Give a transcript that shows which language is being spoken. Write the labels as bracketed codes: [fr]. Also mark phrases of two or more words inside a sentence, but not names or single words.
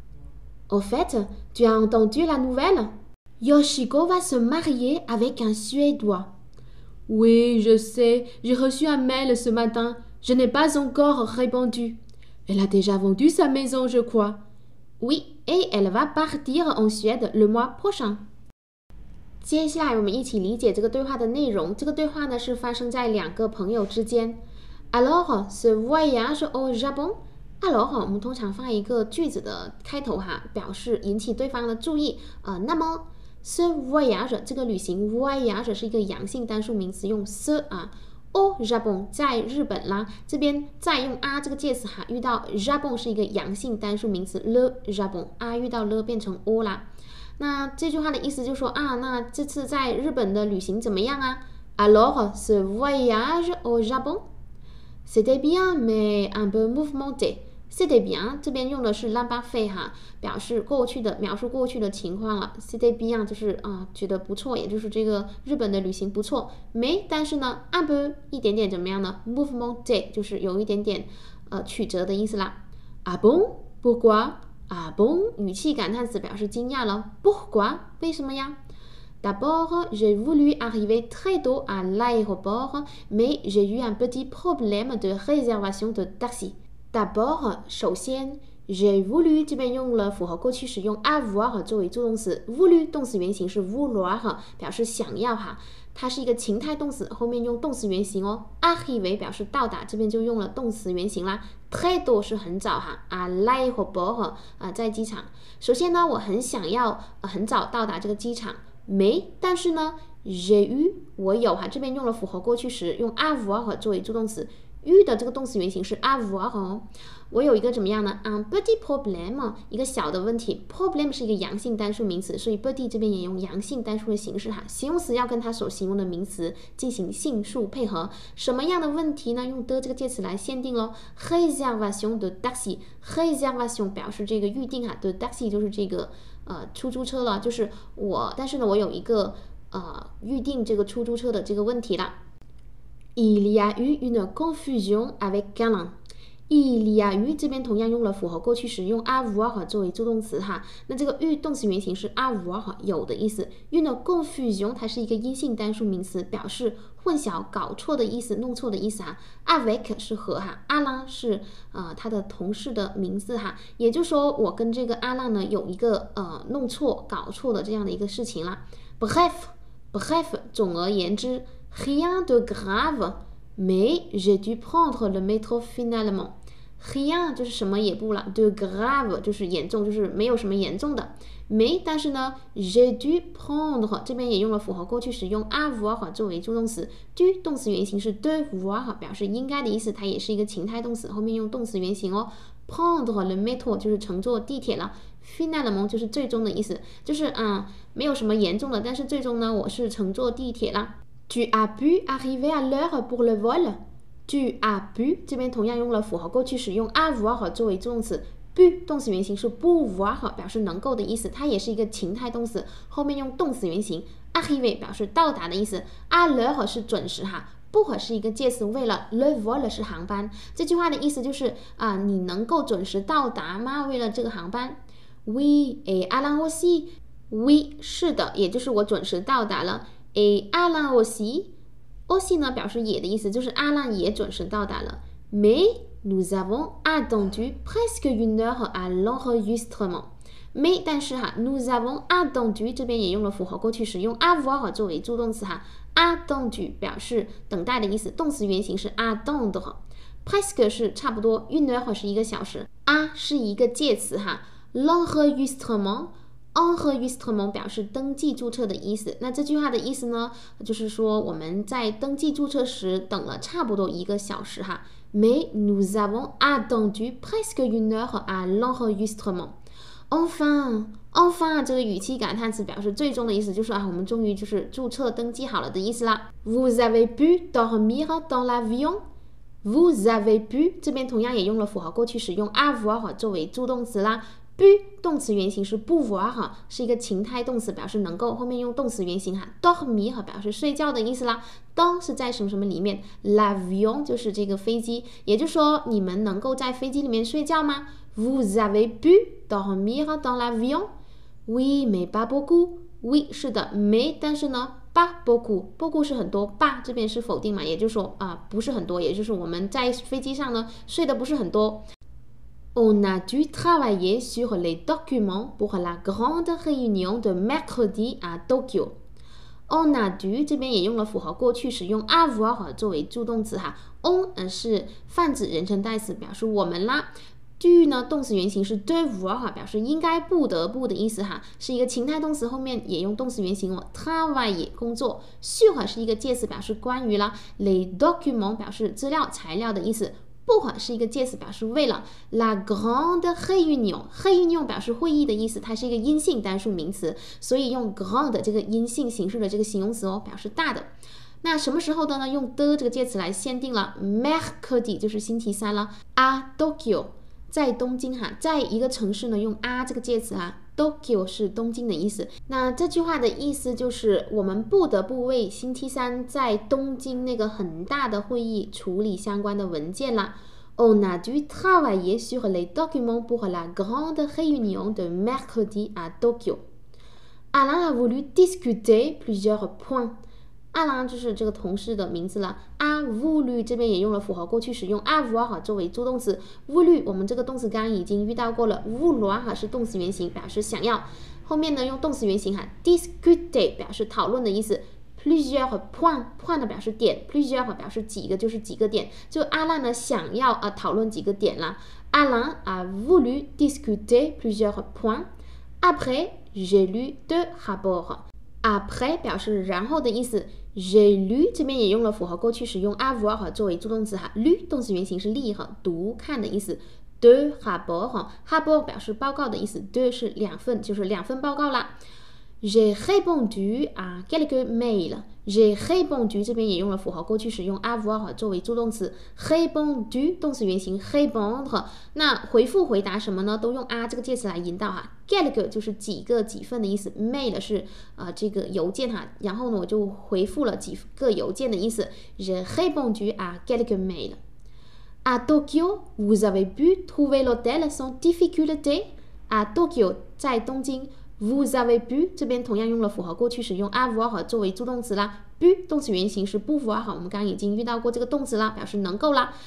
[fr] Au fait, tu as entendu la nouvelle? Yoshiko va se marier avec un Suédois. Oui, je sais, j'ai reçu un mail ce matin. Je n'ai pas encore répondu. Elle a déjà vendu sa maison, je crois.Oui, et elle va partir en Suède le mois prochain. [zh] 接下来我们一起理解这个对话的内容。这个对话呢是发生在2个朋友之间。 [fr] Alors, ce voyage au Japon. Alors, [zh] 我们通常放一个句子的开头哈，表示引起对方的注意。那么 [fr] ce voyage [zh] 这个旅行 voyage 是一个阳性单数名词，用 ce 啊。 [fr] au Japon [zh] 在日本啦，这边再用 a 这个介词哈，遇到 Japon 是一个阳性单数名词 [fr] le Japon a [zh] 遇到 le 变成 o 啦。那这句话的意思就是说啊，那这次在日本的旅行怎么样啊 ？ [fr] Alors, ce voyage au Japon, c'était bien, mais un peu mouvementé. C'était bien [zh] 这边用的是 l'imparfait 哈，表示过去的描述过去的情况了。 [fr] C'était bien [zh] 就是觉得不错，也就是这个日本的旅行不错。mais 但是呢 [fr] un peu [zh] 一点点怎么样呢 ？mouvementé 就是有一点点曲折的意思啦。 [fr] Ah bon? Pourquoi? Ah bon? [zh] 语气感叹词表示惊讶了。Pourquoi? 为什么呀 [fr] ？D'abord, j'ai voulu arriver très tôt à l'aéroport, mais j'ai eu un petit problème de réservation de taxi.D'abord, [zh] 首先 [fr] j'ai voulu [zh] 这边用了符合过去时用 avoir 作为助动词 voulu 动词原形是 vouloir 表示想要哈，它是一个情态动词，后面用动词原形哦。arriver 表示到达，这边就用了动词原形啦。 [fr] très tôt [zh] 是很早哈 [fr] à l'aéroport [zh] 在机场。首先呢，我很想要很早到达这个机场，没，但是呢 [fr] j'ai eu [zh] 我有哈，这边用了符合过去时用 avoir 作为助动词。u 的这个动词原形是 avoir 哦，我有一个怎么样呢 ？ [fr] un petit problème [zh] 一个小的问题 ，problem 是一个阳性单数名词，所以 petit 这边也用阳性单数的形式哈，形容词要跟它所形容的名词进行性数配合。什么样的问题呢？用的这个介词来限定咯。 [fr] réservation de taxi， [zh] réservation 表示这个预定哈， [fr] de taxi [zh] 就是这个出租车了，就是我，但是呢我有一个预定这个出租车的这个问题啦。 [fr] Il y a eu une confusion avec Alain。Il y a eu [zh] 这边同样用了复合过去时，用 avoir 作为助动词哈。那这个 eu 动词原形是 avoir 有的意思。 [fr] une confusion [zh] 它是一个阴性单数名词，表示混淆、搞错的意思、弄错的意思哈。avec 是和哈，阿浪是他的同事的名字哈。也就是说，我跟这个阿浪呢有一个弄错、搞错的这样的一个事情啦。Bref，总而言之 ， [fr] rien de grave。Mais j'ai dû prendre le métro finalement。 [zh] rien 就是什么也不了 ， [fr] de grave [zh] 就是严重，就是没有什么严重的。mais 但是呢 ， [fr] j'ai dû prendre [zh] 这边也用了复合过去时，用 avoir 作为助动词。dû 动词原形是 devoir 表示应该的意思，它也是一个情态动词，后面用动词原形哦。 [fr] prendre le métro [zh] 就是乘坐地铁了。finalement 就是最终的意思，就是没有什么严重的，但是最终呢，我是乘坐地铁啦。 [fr] Tu as pu arriver à l'heure pour le vol. Tu as pu [zh] 这边同样用了复合过去时，用 avoir 作为助动词。pu 动词原形是 pouvoir 表示能够的意思，它也是一个情态动词，后面用动词原形。arriver 表示到达的意思。 [fr] à l'heure [zh] 是准时哈。pour 是一个介词，为了 [fr] le vol [zh] 是航班。这句话的意思就是你能够准时到达吗？为了这个航班。 [fr] Oui, et Alain aussi. [zh] Oui 是的，也就是我准时到达了。 [fr] Et Alain aussi [zh] 呢表示也的意思，就是阿浪也准时到达了。 [fr] Mais nous avons attendu presque une heure à l'enregistrement. [zh] Mais 但是哈 [fr] nous avons attendu [zh] 这边也用了复合过去时，用 avoir 作为助动词哈。attendu 表示等待的意思，动词原形是 attendre。presque 是差不多 [fr] une heure [zh] 是1个小时。是一个介词哈。l'enregistrement 表示登记注册的意思。那这句话的意思呢，就是说我们在登记注册时等了差不多1个小时哈。 [fr] Mais nous avons attendu presque une heure à l'enregistrement. [zh] Enfin 这个语气感叹词表示最终的意思，就是我们终于就是注册登记好了的意思啦。 [fr] Vous avez pu dormir dans l'avion.Vous avez pu [zh] 这边同样也用了复合过去时，用 avoir 作为助动词啦。pu 动词原形是 pouvoir 是一个情态动词，表示能够，后面用动词原形dormir 表示睡觉的意思啦。dans 是在什么什么里面 l'avion 就是这个飞机，也就是说你们能够在飞机里面睡觉吗？ [fr] Vous avez pu dormir dans l'avion? Oui, mais pas beaucoup. Oui 是的 mais 但是呢 pas beaucoup [zh] 是很多， [fr] pas [zh] 这边是否定嘛，也就是说不是很多，也就是我们在飞机上呢睡的不是很多。 [fr] On a dû travailler sur les documents pour la grande réunion de mercredi à Tokyo. On a dû [zh] 这边也用了复合过去时，用 avoir 作为助动词哈。on 是泛指人称代词，表示我们啦。dû 呢动词原形是 devoir 表示应该不得不的意思哈，是一个情态动词，后面也用动词原形哦。travailler 工作。sur 是一个介词，表示关于啦。 [fr] les documents [zh] 表示资料、材料的意思。pour 是一个介词，表示为了。 [fr] La grande [zh] réunion 表示会议的意思，它是一个阴性单数名词，所以用 grande 这个阴性形式的这个形容词哦，表示大的。那什么时候的呢？用的这个介词来限定了。mercredi 就是星期三了。 [fr] à Tokyo [zh] 在东京哈，在一个城市呢用这个介词Tokyo 是东京的意思。那这句话的意思就是我们不得不为星期三在东京那个很大的会议处理相关的文件啦。 [fr] On a dû travailler sur les documents pour la grande réunion de mercredi à Tokyo. Alain a voulu discuter plusieurs points. [zh] 阿郎就是这个同事的名字了。voulu 这边也用了复合过去时，用 avoir 作为助动词。voulu 我们这个动词刚刚已经遇到过了。vouloir 是动词原形，表示想要。后面呢用动词原形discuter 表示讨论的意思。 [fr] plusieurs points [zh] 呢表示点 ，plusieurs 表示几个，就是几个点。就阿郎呢想要讨论几个点啦。 [fr] Alain a voulu discuter plusieurs points. Après, j'ai lu 2 rapports.Après [zh] 表示然后的意思。 [fr] j'ai lu [zh] 这边也用了复合过去时，用 avoir 作为助动词哈。lu 动词原形是例读看的意思。 [fr] 2 rapports [zh] 表示报告的意思。2是2份，就是2份报告啦。 [fr] J'ai répondu à quelques mails. J'ai répondu [zh] 这边也用了符号过去时，用 avoir 作为助动词。répondu 动词原形 répondre。那回复回答什么呢？都用啊这个介词来引导哈。quelques 就是几个几份的意思 ，mail 是这个邮件哈。然后呢，我就回复了几个邮件的意思。 [fr] J'ai répondu à quelques mails. À Tokyo, vous avez pu trouver l'hôtel sans difficulté. À Tokyo [zh] 在东京。 [fr] Vous avez pu [zh] 这边同样用了符号过去时，用 avoir 作为助动词啦。pu 动词原形是pouvoir，我们刚刚已经遇到过这个动词啦，表示能够啦。